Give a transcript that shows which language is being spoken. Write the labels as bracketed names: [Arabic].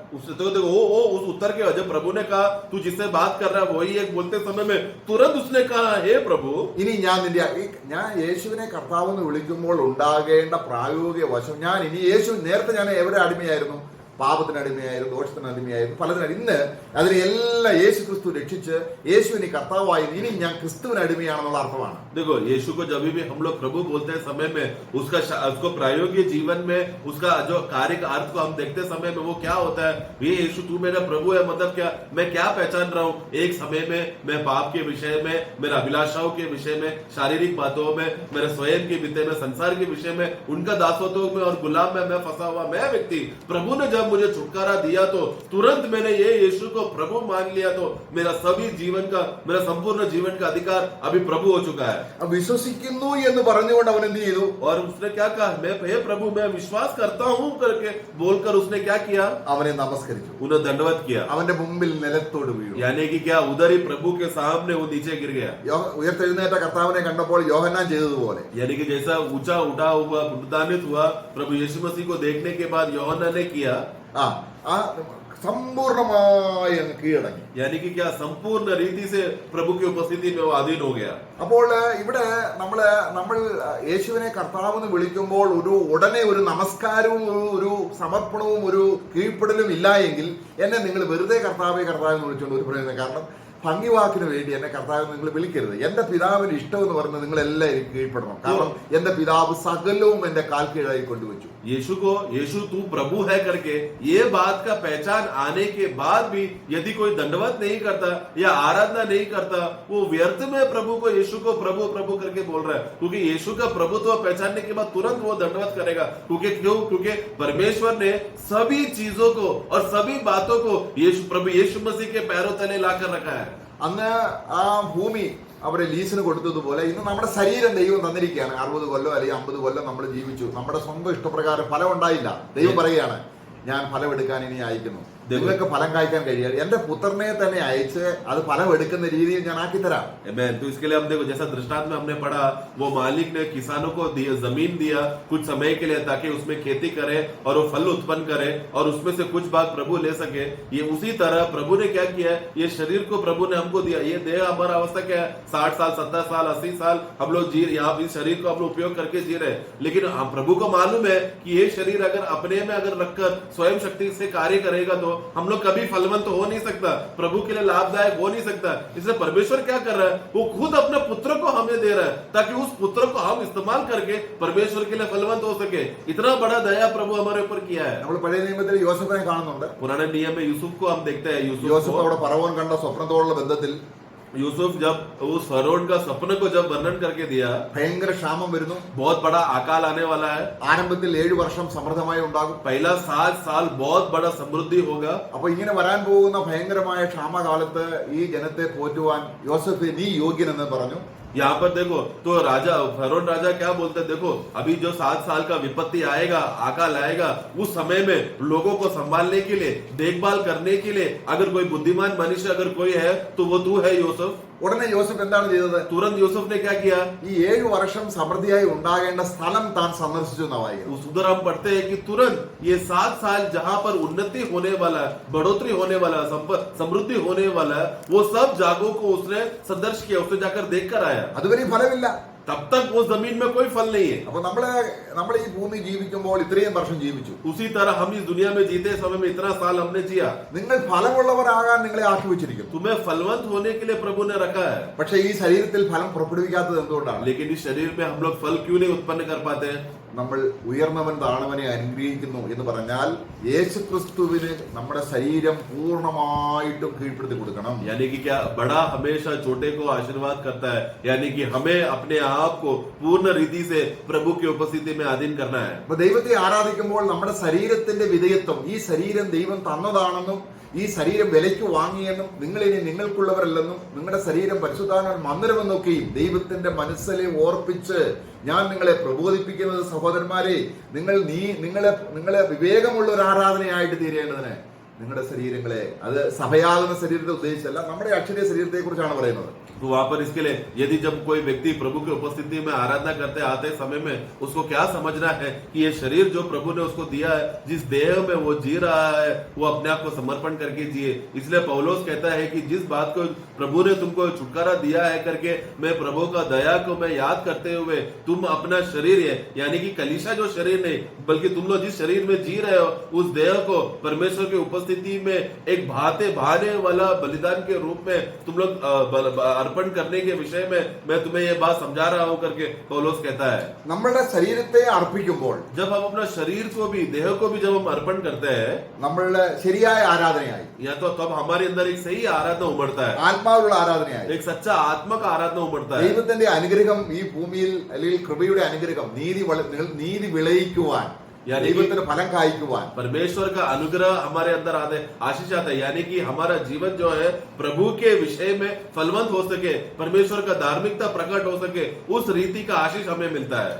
[Hindi] उससे तो देखो वो उस उत्तर के जब प्रभु ने कहा तू जिससे बात कर रहा है वही एक, बोलते समय में तुरंत उसने कहा हे प्रभु। [Malayalam] ഇനി ഞാൻ യേശുവിനെ കർത്താവെന്ന് വിളിക്കുമ്പോൾ ഉണ്ടാകേണ്ട പ്രായോഗിക വശം, ഞാൻ ഇനി നേരത്തെ ഞാൻ എവിടെ അടിമയായിരുന്നു? പാപത്തിന് അടിമയായിരുന്നു, ദോഷത്തിന് അടിമയായിരുന്നു, പലതിനും. ഇന്ന് അതിനെല്ലാം യേശു ക്രിസ്തു രക്ഷിച്ച് യേശുവിന് കർത്താവായി, ഇനി ഞാൻ ക്രിസ്തുവിന് അടിമയാണെന്നുള്ള അർത്ഥമാണ്. [Hindi] देखो यीशु को जब भी हम लोग प्रभु बोलते हैं समय में उसको प्रायोगिक जीवन में उसका जो कार्य का अर्थ को हम देखते समय में वो क्या होता है, ये यीशु तू मेरा प्रभु है, मतलब क्या मैं क्या पहचान रहा हूँ? एक समय में मैं पाप के विषय में, मेरे अभिलाषाओं के विषय में, शारीरिक बातों में, मेरे स्वयं के विषय में, संसार के विषय में, उनका दासत्व में और गुलाम में मैं फंसा हुआ मैं व्यक्ति, प्रभु ने जब मुझे छुटकारा दिया तो तुरंत मैंने ये यीशु को प्रभु मान लिया, तो मेरा सभी जीवन का, मेरा संपूर्ण जीवन का अधिकार अभी प्रभु हो चुका है। [Malayalam] വിശ്വസിക്കുന്നു എന്ന് പറഞ്ഞുകൊണ്ട് അവൻ എന്ത് ചെയ്തു? [Hindi] और उसने क्या कहा, मैं हे प्रभु मैं विश्वास करता हूँ करके बोलकर उसने क्या किया? [Malayalam] അവനെ നമസ്കരിച്ചു, [Hindi] उन्हें दंडवत किया, [Malayalam] അവന്റെ മുമ്പിൽ നിലത്തോട് വീണു. [Hindi] यानी कि क्या उधर ही प्रभु के सामने वो नीचे गिर गया। [Malayalam] ഉയർത്തെഴുന്നേറ്റ കർത്താവിനെ കണ്ടപ്പോൾ യോഹന്നാൻ ചെയ്തതുപോലെ, [Hindi] यानी कि जैसा ऊंचा उठा हुआ पुनरुत्थित हुआ प्रभु यीशु मसीह को देखने के बाद യോഹന്നാൻ ने किया, [Malayalam] ആ സമ്പൂർണമായി അങ്ങ് കീഴടങ്ങി. [Hindi] यानी कि क्या संपूर्ण रीति से प्रभु की उपस्थिति में वो अधीन हो गया। [Malayalam] അപ്പോൾ ഇവിടെ നമ്മൾ യേശുവിനെ കർത്താവെന്ന് വിളിക്കുമ്പോൾ ഉടനെ ഒരു നമസ്കാരവും ഒരു സമർപ്പണവും ഒരു കീഴ്പ്പെടലും ഇല്ല എങ്കിൽ എന്നെ നിങ്ങൾ വെറുതെ കർത്താവെ എന്ന് വിളിച്ചുകൊണ്ട് ഒരു പ്രയോജനം. കാരണം ഭംഗിവാക്കിന് വേണ്ടി എന്നെ കർത്താവ് നിങ്ങൾ വിളിക്കരുത്. എന്റെ പിതാവിന് ഇഷ്ടം എന്ന് പറഞ്ഞ് നിങ്ങൾ എല്ലാവരും കീഴ്പ്പെടണം. കാരണം എന്റെ പിതാവ് സകലവും എന്റെ കാൽ കീഴായി കൊണ്ടുവച്ചു. [Hindi] यीशु तू प्रभु है करके ये बात का पहचान आने के बाद भी यदि कोई दंडवत नहीं करता या आराधना नहीं करता, वो व्यर्थ में प्रभु को यीशु को प्रभु प्रभु करके बोल रहा है। क्योंकि यीशु का प्रभुत्व पहचानने के बाद तुरंत वो दंडवत करेगा। क्योंकि परमेश्वर ने सभी चीजों को और सभी बातों को प्रभु यीशु मसीह के पैरों तले लाकर रखा है। [Malayalam] അന്ന് ആ ഭൂമി അവരെ ലീസിന് കൊടുത്തതുപോലെ ഇന്ന് നമ്മുടെ ശരീരം ദൈവം തന്നിരിക്കുകയാണ്. 60 കൊല്ലം അല്ലെങ്കിൽ 50 കൊല്ലം നമ്മൾ ജീവിച്ചു. നമ്മുടെ സ്വന്തം ഇഷ്ടപ്രകാരം ഫലം ഉണ്ടായില്ല. ദൈവം പറയുകയാണ്, ഞാൻ ഫലം എടുക്കാൻ ഇനി അയക്കുന്നു. നിങ്ങൾക്ക് ഫലം കായ്ക്കാൻ കഴിയാതെ എന്റെ പുത്രനെ തന്നെ അയച്ച് അത് ഫലം എടുക്കുന്ന രീതിയിൽ ഞാൻ ആക്കി തരാം. [Hindi] तो इसके लिए हम देखो जैसा दृष्टांत में हमने पढ़ा, वो मालिक ने किसानों को जमीन दिया कुछ समय के लिए ताकि उसमें खेती करे और वो फल उत्पन्न करे और उसमें से कुछ भाग प्रभु ले सके। ये उसी तरह प्रभु ने क्या किया, ये शरीर को प्रभु ने हमको दिया। ये देह हमारा अवस्था क्या है, 60 साल 70 साल 80 साल हम लोग जी रहे, यहाँ इस शरीर को हम लोग उपयोग करके जी रहे। लेकिन प्रभु को मालूम है कि ये शरीर अगर अपने में अगर रखकर स्वयं शक्ति से कार्य करेगा तो हम लोग कभी फलवंत हो नहीं सकता, प्रभु के लिए लाभदायक हो नहीं सकता। इसलिए परमेश्वर क्या कर रहा है, वो खुद अपने पुत्र को हमें दे रहा है ताकि उस पुत्र को हम इस्तेमाल करके परमेश्वर के लिए फलवंत हो सके। इतना बड़ा दया प्रभु हमारे ऊपर किया है। [Malayalam] നമ്മൾ പഴയ നിയമത്തിൽ യോസഫിനെ കാണുന്നുണ്ട്. [Hindi] पुराने नियम में यूसुफ को हम देखते हैं। [Malayalam] യോസഫ് അവിടെ ഫറവോൻ കണ്ട സ്വപ്നത്തോടുള്ള ബന്ധത്തിൽ [Hindi] यूसुफ जब उस फरोन का सपने को जब वर्णन करके दिया, [Malayalam] ഭയങ്കര ക്ഷാമം വരുന്നു. [Hindi] बहुत बड़ा अकाल आने वाला है, [Malayalam] ആരംഭത്തിൽ 7 വർഷം സമൃദ്ധമായി ഉണ്ടാകും. [Hindi] पहला 7 साल बहुत बड़ा समृद्धि होगा। [Malayalam] അപ്പൊ ഇങ്ങനെ വരാൻ പോകുന്ന ഭയങ്കരമായ ക്ഷാമകാലത്ത് ഈ ജനത്തെ പോറ്റുവാൻ യോസഫ് നീ യോഗ്യനെന്ന് പറഞ്ഞു. [Hindi] यहाँ पर देखो तो राजा फरोन राजा क्या बोलते हैं, देखो अभी जो 7 साल का विपत्ति आएगा, अकाल आएगा, उस समय में लोगों को संभालने के लिए, देखभाल करने के लिए अगर कोई बुद्धिमान मनुष्य अगर कोई है तो वो तू है यूसुफ। [Malayalam] ഉടനെ യോസഫ് എന്താണ് ചെയ്തത്? [Hindi] तुरंत यूसुफ ने क्या किया, [Malayalam] ഈ 7 വർഷം സമൃദ്ധിയായി ഉണ്ടാകേണ്ട സ്ഥലം താൻ സന്ദർശിച്ചു എന്നാ വായിക്കുന്നത്. [Hindi] उस उधर हम पढ़ते हैं कि तुरंत ये 7 साल जहां पर उन्नति होने वाला है, बढ़ोतरी होने वाला है, समृद्धि होने वाला है, वो सब जागों को उसने संदर्श किया, उसने जाकर देख कर आया। [Malayalam] അതുവരെ ഫലമില്ല. [Hindi] तब तक वो जमीन में कोई फल नहीं है। [Malayalam] അപ്പൊ നമ്മൾ ഈ ഭൂമി ജീവിക്കുമ്പോൾ ഇത്രയും വർഷം ജീവിച്ചു. [Hindi] उसी तरह हम इस दुनिया में जीते समय में इतना साल हमने जिया। [Malayalam] നിങ്ങൾ ഫലമുള്ളവരാകാൻ നിങ്ങളെ ആക്കി വെച്ചിരിക്കുന്നു. [Hindi] तुम्हें फलवंत होने के लिए प्रभु ने रखा है, [Malayalam] പക്ഷേ ഈ ശരീരത്തിൽ ഫലം പുറപ്പെടുവിക്കാത്തത് എന്തുകൊണ്ടാണ്? [Hindi] लेकिन इस शरीर में हम लोग फल क्यों नहीं उत्पन्न कर पाते हैं? [Malayalam] നമ്മൾ ഉയർന്നവൻ താണവനെ അനുഗ്രഹിക്കുന്നു എന്ന് പറഞ്ഞാൽ യേശുക്രിസ്തുവിന് നമ്മുടെ ശരീരം പൂർണ്ണമായിട്ടും കീഴ്പ്പെടുത്തി കൊടുക്കണം. [Hindi] यानी कि क्या, बड़ा हमेशा छोटे को आशीर्वाद करता है, यानी कि हमें अपने आप को पूर्ण रीति से प्रभु की उपस्थिति में अधीन करना है। [Malayalam] അപ്പൊ ദൈവത്തെ ആരാധിക്കുമ്പോൾ നമ്മുടെ ശരീരത്തിന്റെ വിധേയത്വം, ഈ ശരീരം ദൈവം തന്നതാണെന്നും ഈ ശരീരം വിലയ്ക്ക് വാങ്ങിയെന്നും നിങ്ങളിനി നിങ്ങൾക്കുള്ളവരല്ലെന്നും നിങ്ങളുടെ ശരീരം പരിശുദ്ധാത്മാവിന്റെ മന്ദിരമെന്നൊക്കെയും ദൈവത്തിന്റെ മനസ്സിലെ ഓർപ്പിച്ച് ഞാൻ നിങ്ങളെ പ്രബോധിപ്പിക്കുന്നത് സഹോദരന്മാരെ, നിങ്ങളെ വിവേകമുള്ള ഒരു ആരാധനയായിട്ട് തീരേണ്ടതിന് നിങ്ങളുടെ ശരീരങ്ങളെ, അത് സഭയാകുന്ന ശരീരത്തെ ഉദ്ദേശിച്ചല്ല, നമ്മുടെ അക്ഷരീയ ശരീരത്തെ കുറിച്ചാണ് പറയുന്നത്. [Hindi] तो वहां पर इसके लिए यदि जब कोई व्यक्ति प्रभु की उपस्थिति में आराधना करते आते समय में उसको क्या समझना है कि ये शरीर जो प्रभु ने उसको दिया है, जिस देह में वो जी रहा है, वो अपने आप को समर्पण करके जिए। इसलिए पौलुस कहता है कि जिस बात को प्रभु ने तुमको छुटकारा दिया है करके मैं प्रभु का दया को मैं याद करते हुए तुम अपना शरीर है, यानी कि कलीसिया जो शरीर नहीं बल्कि तुम लोग जिस शरीर में जी रहे हो उस देह को परमेश्वर की उपस्थिति में एक बहाने वाला बलिदान के रूप में तुम लोग अर्पण करने के विषय में मैं तुम्हें ये बात समझा रहा हूं करके पौलुस कहता है। [Malayalam] നമ്മുടെ ശരീരത്തെ അർപ്പിക്കുമ്പോൾ, [Hindi] जब हम अपना शरीर को भी, देह को भी जब हम अर्पण करते हैं, [Malayalam] നമ്മളുടെ ശരിയായ ആരാധനയായി, [Hindi] या तो तब हमारे अंदर एक सही आराधना उमड़ता है, [Malayalam] ആത്മാവിലുള്ള ആരാധനയായി, [Hindi] एक सच्चा आत्मा का आराधना उमड़ता है। [Malayalam] ദൈവത്തിന്റെ അനുഗ്രഹം ഈ ഭൂമിയിൽ അല്ലെങ്കിൽ കൃപയുടെ അനുഗ്രഹം നീതി വിളയിക്കുവാൻ, ദൈവത്തിന്റെ ഫലം കായ്ക്കുവാൻ, [Hindi] परमेश्वर का अनुग्रह हमारे अंदर आशीष आता है, यानी कि हमारा जीवन जो है प्रभु के विषय में फलवंत हो सके, परमेश्वर का धार्मिकता प्रकट हो सके, उस रीति का आशीष हमें मिलता है।